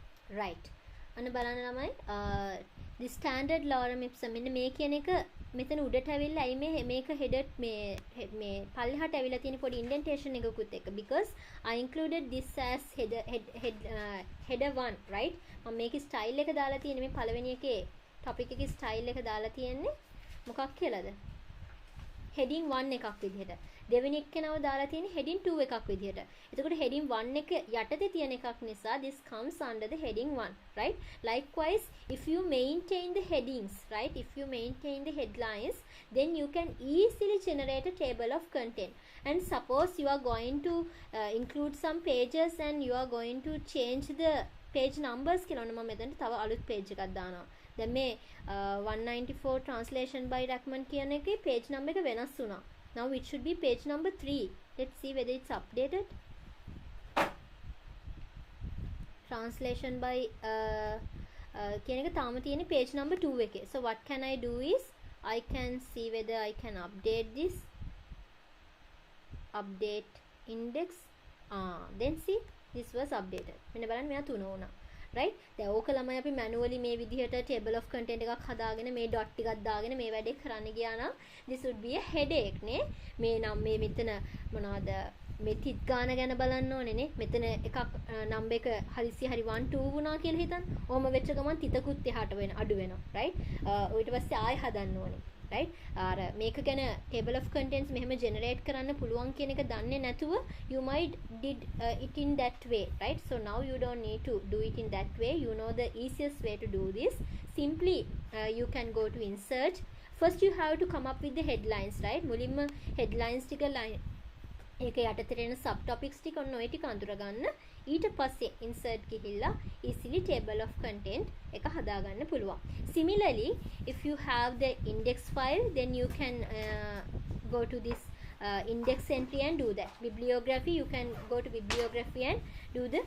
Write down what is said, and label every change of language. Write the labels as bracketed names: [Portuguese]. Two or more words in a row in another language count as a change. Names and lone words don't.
[Sinhala] right අන්න බලන්න ළමයි [English] the standard lorem ipsum [Sinhala] මෙන්න මේ කියන එක මෙතන උඩට ඇවිල්ලා ඇයි මේක header මේ පල්ලෙහාට ඇවිල්ලා තියෙන පොඩි indentation එකකුත් එක්ක [English] because I included this as header 1 right [Sinhala] මම මේකේ style එක දාලා තියෙන්නේ මේ පළවෙනි එකේ topic එකේ style එක දාලා තියෙන්නේ මොකක් කියලාද heading 1 එකක් විදිහට දෙවෙනි එකේනව දාලා තියෙන්නේ heading 2 එකක් විදිහට. එතකොට heading 1 එක යටතේ තියෙන එකක් නිසා [English] this comes under the heading 1, right? Likewise, if you maintain the headings, right? If you maintain the headlines, then you can easily generate a table of content. And suppose you are going to include some pages and you are going to change the page numbers [Sinhala] කියලා මම මෙතනට තව අලුත් page එකක් දානවා. දැන් මේ 194 [English] translation by [Sinhala] Rackman කියන එකේ [English] page number [Sinhala] එක වෙනස් වුණා. [English] Now it should be page number 3. Let's see whether it's updated. Translation by [Sinhala] කියන එක තාම තියෙන්නේ [English] page number [Sinhala] 2 එකේ. [English] So what can I do is I can see whether I can update this. Update index. Then see this was updated. [Sinhala] මෙන්න බලන්න මෙයා 3 වුණා. right දැන් ඕක ළමයි අපි manually මේ විදිහට [English] table of content [Sinhala] එකක් හදාගෙන මේ dot ටිකක් දාගෙන මේ වැඩේ කරන්න ගියා නම් [English] this would be a headache [Sinhala] නේ මේ නම් මේ මෙතන මොනවද මේ තිත් ගාන ගැන බලන්න ඕනේ නේ මෙතන එකක් number එක හදිසි හරි 1 2 වුණා කියලා හිතන්න ඕම වෙච්ච ගමන් තිතකුත් එහාට වෙන අඩු වෙනවා right ඊට පස්සේ ආයෙ හදන්න ඕනේ right අර මේක ගැන [English] table of contents [Sinhala] මෙහෙම generate කරන්න පුළුවන් කියන එක දන්නේ නැතුව [English] you might did it in that way right so now you don't need to do it in that way you know the easiest way to do this simply you can go to insert first you have to come up with the headlines right මුලින්ම headlines [Sinhala] ටික line ඒක යටතේ එන subtopics ටික ඔන්න ඔය ටික අඳුර ගන්න ඊට පස්සේ insert ගිහිල්ලා [English] easily table of content [Sinhala] එක හදා ගන්න පුළුවන් [English] similarly if you have the index file then you can go to this index entry and do that bibliography you can go to bibliography and do